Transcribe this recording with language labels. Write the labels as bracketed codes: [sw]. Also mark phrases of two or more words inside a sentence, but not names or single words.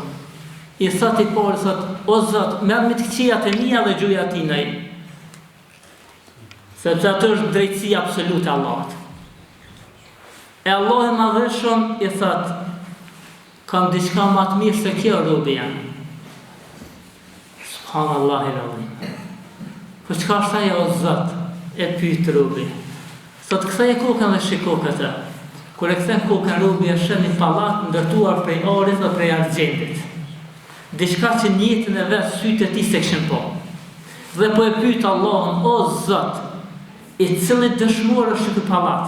[sq] I thot i parë thotë, o Zot, merr me të këqijat e mia dhe gjuja tinaj. Sepse atë është drejtësia absolute e Allahut. E Allahu i madhëshëm i thot, kam diçka më të mirë se kjo robi jam. [ar] سبحان الله العظيم. [sq] Po çka është ajo o Zot? E pyet robi. Sot kthej kokën dhe shiko këtë. Kur e kthen kokën robi e sheh një pallat ndërtuar prej orit dhe prej argjentit. Diçka që në jetën e vet sytë e tij se kishin po. Dhe po e pyet Allahun, o Zot, i cili dëshmor është ky pallat?